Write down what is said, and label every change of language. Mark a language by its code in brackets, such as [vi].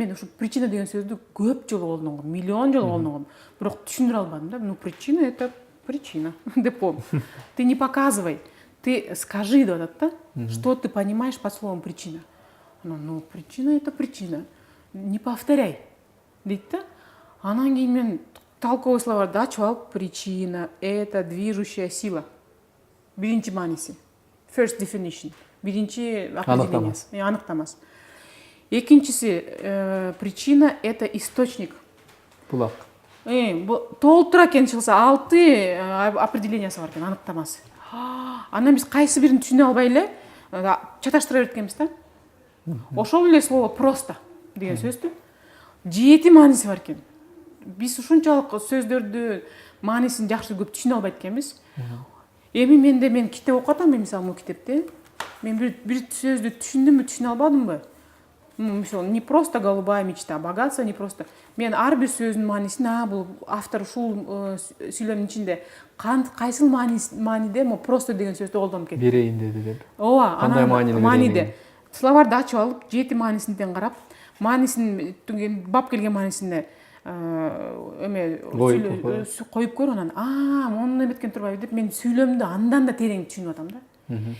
[ky] Мен ошо причина деген сөздү көп жолу колдонгом, миллион жолу колдонгом. Бирок түшүндүрө албадым да. [ru] Причина это причина [ky] деп коем. [ru] Ты не показывай, ты скажи [ky] деп атат да. [ru] Что ты понимаешь под словом причина? [ky] Анан [ru] причина это причина. Не повторяй. [ky] Дейт да. Анан кийин мен толковый словарды ачып алып, [ru] причина это движущая сила. [ky] Биринчи мааниси. [en] First definition. [ky] Биринчи определениясы, аныктамасы. Экинчиси [ru] причина это источник. [ky] Булак. Толтура экен чыкса 6 определениясы бар экен, аныктамасы. Анан биз кайсы бирин түшүнө албай эле чаташтыра берткенбиз да. Ошол эле слово просто деген сөздү 7 мааниси бар экен. Биз ушунчалык сөздөрдү маанисин жакшы көп түшүнө албайт экенбиз. Эми мен китеп окуп атам, мисалы, бул китепте мен бир сөздү түшүндүмбү, түшүнө албадымбы? Мисалы, [ru] не просто голубая мечта, богатство не просто. [ky] Мен ар бир сөздүн маанисин, бул автор ушул сүйлөмдүн ичинде кайсыл мааниде просто деген сөздү колдонуп кетти. Берейин деди деп. Ооба, анан мааниде. Словарды ачып алып, 7 маанисинен карап, маанисин бап келген маанисине коюп көр, анан муну эметкен турбайбы деп мен сүйлөмдү андан да терең түшүнүп атам да.